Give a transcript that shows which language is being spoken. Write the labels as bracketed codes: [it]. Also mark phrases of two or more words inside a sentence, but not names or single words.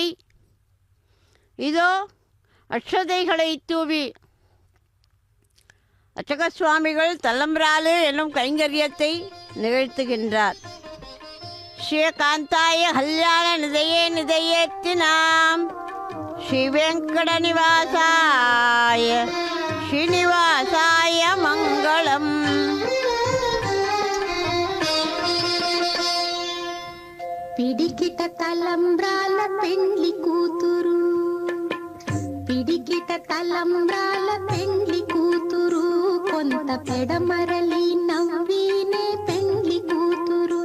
[ta] இதோ அக்ஷதைகளை தூவி அர்ச்சக சுவாமிகள் தலம்பிராலு என்னும் கைங்கரியத்தை நிகழ்த்துகின்றார். [sa] ஸ்ரீகாந்தாய கல்யாண நிதையே நிதையேத்தினாம் ஸ்ரீ வெங்கட நிவாசாய ஸ்ரீனிவாசாய மங்களம். [te] పిడికిట తలంబ్రాల పెండ్లి కూతురు, పిడికిట తలంబ్రాల పెండ్లి కూతురు, కొంత పెడమరలి నవ్వినే పెండ్లి కూతురు.